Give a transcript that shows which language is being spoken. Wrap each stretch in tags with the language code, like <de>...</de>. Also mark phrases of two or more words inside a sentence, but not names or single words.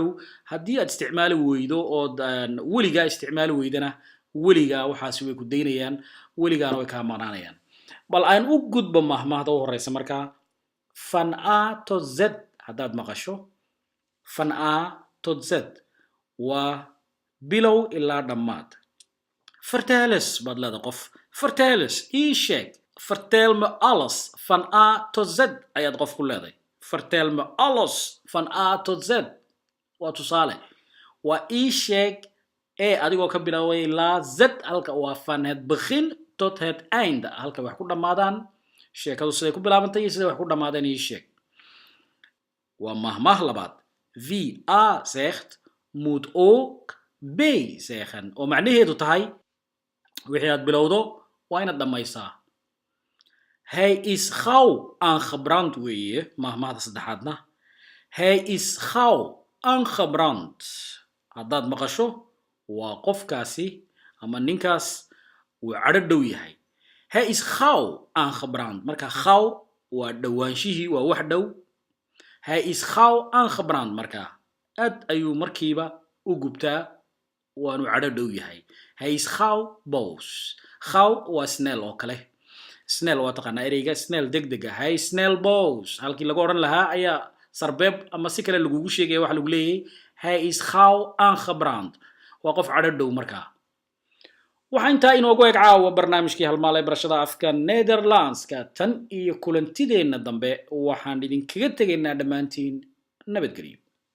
<so>haddii aad isticmaali weydo oo weligaa isticmaali weydana weligaa waxaasi way ku daynayaan, weligaana way kaa maqnaanayaan. bal aan u gudbo mahmaahda u horeysa markaa.</so> <nl>Van A tot Z</nl> <so>haddaad maqasho,</so> <nl>van A tot Z</nl> <so>waa bilow ilaa dhammaad.</so> <nl>Vertel eens</nl> <so>baad leedahay qof.</so> <nl>Vertel eens,</nl> <so>ii sheeg.</so> <nl>Vertel me alles van A tot Z</nl> <so>ayaad qof ku leedahay.</so> <nl>Vertel me alles van A tot Z.</nl> <so>waa tusaale. waa ii sheeg adigoo ka bilaabay ilaa Z halka waa</so> <nl>van het begin tot het einde</nl> <so>halka wax ku dhamaadaan. sheekadu siday ku bilaabantay iyo siday wax ku dhamaadeen ii sheeg. waa mahmaah labaad.</so> <nl>Wie A zegt, moet ook B zeggen.</nl> <so>oo macnaheedu tahay wixii aad bilowdo waa inaad dhamaysaa.</so> <nl>Hij is gauw aangebrand</nl> <so>weeye mahmaahda saddexaadna.</so> <nl>Hij is gauw aangebrand.</nl> <so>haddaad maqasho waa qofkaasi ama ninkaas uu cadho dhow yahay.</so> <nl>Hij is gauw aangebrand.</nl> <so>marka gauw waa dhawaanshihii, waa wax dhow.</so> <nl>Hij is gauw aangebrand</nl> <so>marka aad ayuu markiiba u gubtaa, waanu cadho dhow yahay.</so> <nl>Hij is gauw boos. Gauw waa snel</nl> <so>oo kale. snel waa taqaanaa ereyga snel degdega.</so> <nl>Hij is snel boos.</nl> <so>halkii lagu odhan lahaa ayaa sarbeeb ama si kale lagugu sheegaya waxa lagu leeyahay</so> <nl>hij is gauw aangebrand.</nl> <so>waa qof cadho dhow markaa. waxaa intaa inoogu eg caawa barnaamijkii halmaalay barashada afka Nederlandska. tan iyo kulantideenna dambe waxaan idinkaga tegaynaa dhammaantiin nabadgelyo.</so>